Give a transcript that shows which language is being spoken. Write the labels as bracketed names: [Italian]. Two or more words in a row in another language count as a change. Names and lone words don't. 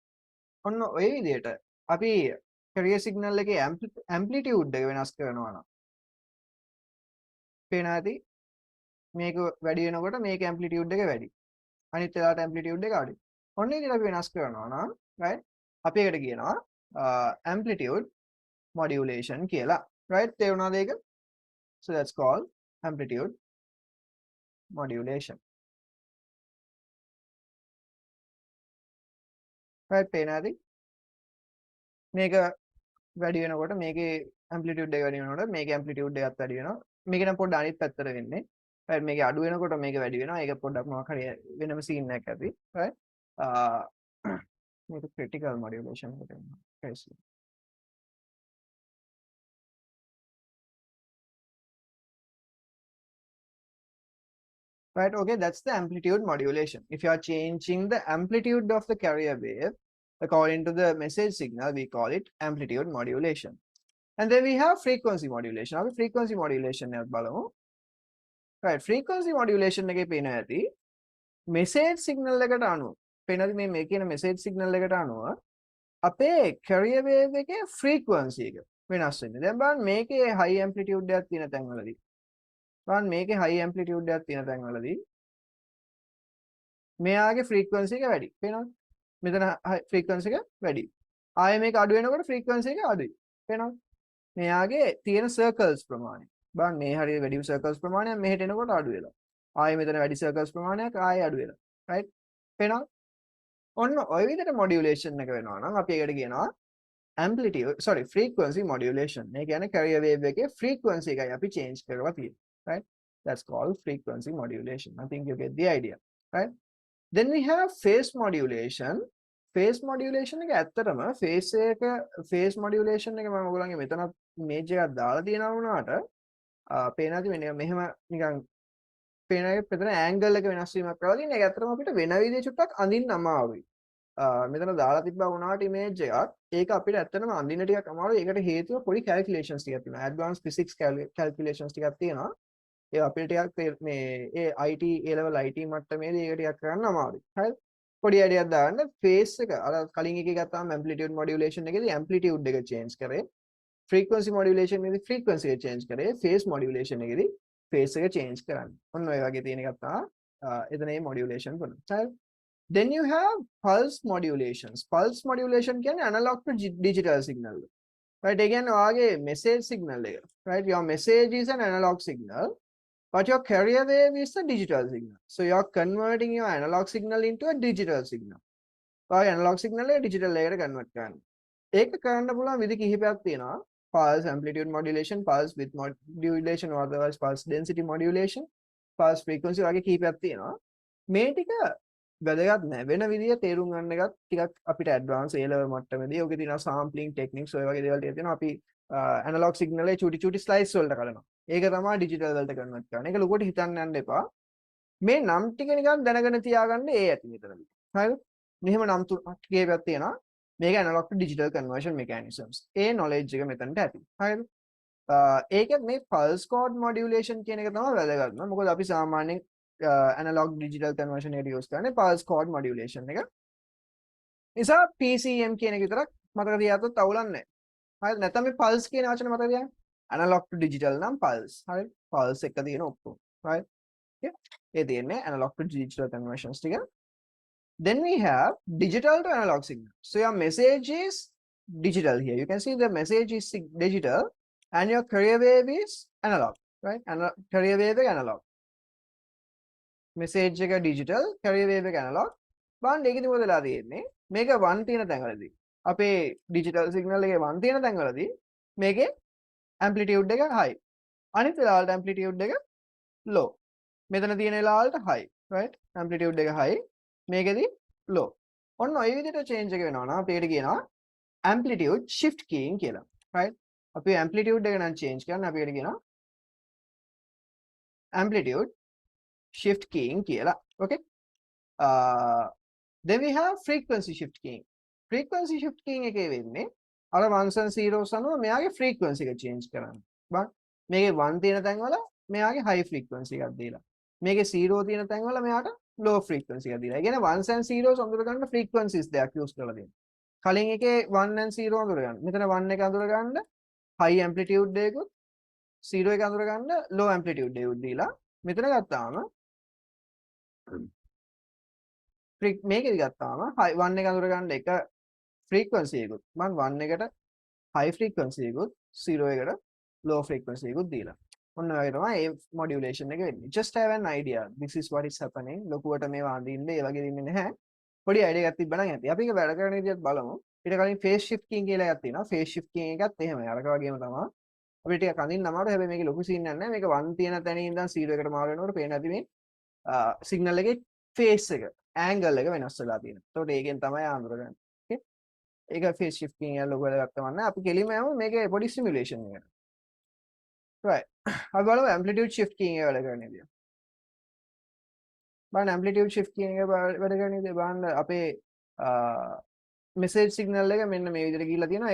[Sinhala] ඔන්න ඔය විදිහට අපි කැරියර් සිග්නල් එකේ ඇම්ප්ලිටියුඩ් එක වෙනස් කරනවා නම් පේනවා ඇති මේක වැඩි වෙනකොට මේක ඇම්ප්ලිටියුඩ් එක වැඩි. අනිත් වෙලාවට ඇම්ප්ලිටියුඩ් එක අඩුයි. ඔන්න ඒ විදිහට අපි වෙනස් කරනවා නම් right අපි ඒකට කියනවා [English] amplitude modulation [Sinhala] කියලා. right තේරුණාද ඒක? [English] so that's called amplitude modulation. [Sinhala] right පේනවාද? මේක වැඩි වෙනකොට මේකේ ඇම්ප්ලිටියුඩ් එක වැඩි වෙනකොට මේකේ ඇම්ප්ලිටියුඩ් එකත් වැඩි වෙනවා. මේක නම් පොඩ්ඩක් අනිත් පැත්තට වෙන්නේ. right මේක අඩු වෙනකොට මේක වැඩි වෙනවා. ඒක පොඩ්ඩක් මොකක් හරි වෙනම සීන් එකක් ඇති. right මේක [English] critical modulation [Sinhala] එකට එනවා. [English] right okay that's the amplitude modulation. If you are changing the amplitude of the carrier wave according to the message signal, we call it amplitude modulation. And then we have frequency modulation. [Sinhala] අපි [English] frequency modulation [Sinhala] එක බලමු. right [English] frequency modulation [Sinhala] එකේ පේන ඇති [English] message signal [Sinhala] එකට අනුව පේනද මේ කියන [English] message signal [Sinhala] එකට අනුව අපේ [English] carrier wave [Sinhala] එකේ frequency එක වෙනස් වෙන්නේ. දැන් බලන්න මේකේ [English] high amplitude [Sinhala] එකක් තියෙන තැන්වලදී බලන්න මේකේ [English] high amplitude [Sinhala] එකක් තියෙන තැන්වලදී මෙයාගේ frequency එක වැඩි. පේනවද? මෙතන frequency එක වැඩි. ආයෙ මේක අඩු වෙනකොට frequency එක අඩුයි. පේනවද? මෙයාගේ තියෙන circles ප්‍රමාණය. බලන්න මේ හරිය වැඩි circles ප්‍රමාණයක් මෙහෙට එනකොට අඩු වෙලා. ආයෙ මෙතන වැඩි circles ප්‍රමාණයක් ආයෙ අඩු වෙලා. right? පේනවද? ඔන්න ඔය විදිහට modulation එක වෙනවා නම් අපි ඒකට කියනවා [English] amplitude frequency modulation. [Sinhala] මේ කියන්නේ [English] carrier wave [Sinhala] එකේ frequency එකයි අපි change කරලා තියෙන්නේ. right? [English] That's called frequency modulation. I think you get the idea. right? Then we have phase modulation. Phase modulation [Sinhala] එක ඇත්තටම [English] phase modulation [Sinhala] එක මම ඔයගොල්ලන්ගේ මෙතන image එකක් දාලා තියෙනවා වුණාට පේනවාද මෙහෙම නිකන් පේනවාගේ මෙතන angle එක වෙනස් වීමක් කරලා තියෙන. ඒක ඇත්තටම අපිට වෙන විදිහට චුට්ටක් අඳින්න අමාරුයි. මෙතන දාලා තිබ්බා වුණාට image එකක් ඒක අපිට ඇත්තටම අඳින්න ටිකක් අමාරුයි. ඒකට හේතුව පොඩි calculations ටිකක් තියෙනවා. [English] advanced physics calculations [Sinhala] ටිකක් තියෙනවා. ඒ අපිට ටිකක් මේ ඒ [English] IT A level IT [Sinhala] මට්ටමේදී ඒක ටිකක් කරන්න අමාරුයි. හරිද? පොඩි අඩියක් දාන්න phase එක අර කලින් එකේ ගත්තාම [English] amplitude modulation [Sinhala] එකේදී amplitude එක change කරේ. [English] frequency modulation [Sinhala] එකේදී frequency එක change කරේ. [English] phase modulation [Sinhala] එකේදී phase එක change කරන්නේ. ඔන්න ඔය වගේ තියෙන එකක් තමයි එතන මේ modulation කරන. හරිද? [English] Then you have pulse modulations. Pulse modulation කියන්නේ analog to digital signal. Right? [Sinhala] ඒ කියන්නේ ඔයාගේ [English] message signal [Sinhala] එක. Right? [English] Your message is an analog signal. But your carrier wave is a digital signal. So you are converting your analog signal into a digital signal. [Sinhala] ඔයාගේ [English] analog signal [Sinhala] එක digital එකකට convert කරන්න. ඒක කරන්න පුළුවන් විදි කිහිපයක් තියෙනවා. [English] Pulse amplitude modulation, pulse width modulation or otherwise pulse density modulation, pulse frequency [Sinhala] වගේ කිහිපයක් තියෙනවා. මේ ටික වැදගත් නැහැ. වෙන විදිය තේරුම් ගන්න එකත් ටිකක් අපිට [English] advance A level [Sinhala] මට්ටමේදී ඔයගේ තියෙනවා [English] sampling techniques [Sinhala] ඔය වගේ දේවල් ටික තියෙනවා. අපි [English] analog signal [Sinhala] එක චුටි slice වලට කඩනවා. ඒක තමයි digital වලට convert කරන්නේ. ඒක ලොකුවට හිතන්න යන්න එපා. මේ නම් ටික නිකන් දැනගෙන තියාගන්න ඒ ඇති මෙතනදී. හරිද? මෙහෙම නම් ටිකේපයක් තියෙනවා. [English] මේක analog to digital conversion mechanisms. [Sinhala] ඒ knowledge එක මෙතනට ඇති. හරිද? ඒකත් මේ [English] pulse code modulation [Sinhala] කියන එක තමයි වැදගත්ම. මොකද අපි සාමාන්‍යයෙන් [English] analog digital conversion [Sinhala] එකට use කරන්නේ [English] pulse code modulation [Sinhala] එක. නිසා PCM කියන එක විතරක් මතක තියාගත්තොත් අවුලක් නැහැ. හරිද? නැත්නම් මේ pulse කියන වචනේ මතක තියාගන්න. [English] analog to digital [Sinhala] නම් pulse. හරිද? pulse එක තියෙන ඔක්කොම. [English] right? okay? [Sinhala] ඒ තියෙන්නේ [English] analog to digital conversions [Sinhala] ටික. [English] Then we have digital to analog signal. So your message is digital here. You can see the message is digital and your carrier wave is analog. Right? Carrier wave is analog. Message එක digital, carrier wave එක analog. [Sinhala] බලන්න ඒකෙදි මොකද වෙලා තියෙන්නේ? මේක 1 තියෙන තැන්වලදී අපේ [English] digital signal [Sinhala] එකේ 1 තියෙන තැන්වලදී මේකේ amplitude එක high. අනිත් වෙලාවලට amplitude එක low. මෙතන තියෙන වෙලාවලට high. right? amplitude එක high. මේකෙදි low. ඔන්න ඔය විදිහට change එක වෙනවා නම් අපි ඒකට කියනවා [English] amplitude shift keying [Sinhala] කියලා. right? අපි amplitude එක නම් change කරන්න අපි ඒකට කියනවා [English] amplitude shift keying [Sinhala] කියලා. okay? [English] Then we have frequency shift keying. Frequency shift keying [Sinhala] එකේ වෙන්නේ අර [English] ones and zeros [Sinhala] අනුව මෙයාගේ frequency එක change කරන්න. බලන්න මේකේ 1 තියෙන තැන්වල මෙයාගේ [English] high frequency [Sinhala] එකක් දීලා. මේකේ 0 තියෙන තැන්වල මෙයාට [English] low frequency [Sinhala] එකක් දීලා. ඒ කියන්නේ [English] ones and zeros [Sinhala] අඳුර ගන්න frequencies දෙකක් use කරලා දෙනවා. කලින් එකේ 1 and 0 අඳුර ගන්න. මෙතන 1 එක අඳුර ගන්න [English] high amplitude [Sinhala] එකකුත් 0 එක අඳුර ගන්න [English] low amplitude [Sinhala] එකකුත් දීලා මෙතන ගත්තාම මේකෙදි ගත්තාම 1 එක අඳුර ගන්න එක frequency එකකුත් මම 1 එකට [English] high frequency [Sinhala] එකකුත් 0 එකට [English] low frequency [Sinhala] එකකුත් දීලා. ඔන්න ඔය තමයි මේ modulation එක වෙන්නේ. [English] Just have an idea. This is what is happening. [Sinhala] ලොකුවට මේවා අඳින්න ඒ වගේ දෙන්නේ නැහැ. පොඩි idea එකක් තිබ්බනම් ඇති. අපි ඒක වැඩ කරන විදිහත් බලමු. ඊට කලින් [English] phase shifting [Sinhala] කියලා එකක් තියෙනවා. [English] phase shifting [Sinhala] එකත් එහෙමයි. අරක වගේම තමයි. අපිට ටිකක් අඳින්න අමාරුයි. හැබැයි මේකේ ලොකු scene එකක් නැහැ. මේක 1 තියෙන තැනින් ඉඳන් 0 එකට මාරු වෙනකොට පේන ඇති මේ signal එකේ phase එක angle එක වෙනස් වෙලා තියෙනවා. ඒතකොට ඒකෙන් තමයි අඳුරගන්නේ. okay? ඒක [English] phase shifting [Sinhala] එක ලොකු වැඩක් තමයි නැහැ. අපි කෙලින්ම යමු මේකේ පොඩි simulation එකකට. right? අපි බලමු [English] amplitude shift keying [Sinhala] එක වැඩ කරන විදිය. බලන්න [English] amplitude shift keying [Sinhala] එක වැඩ කරන විදිය බලන්න අපේ [English] message signal [Sinhala] එක මෙන්න මේ විදිහට ගිහිල්ලා තියෙනවා.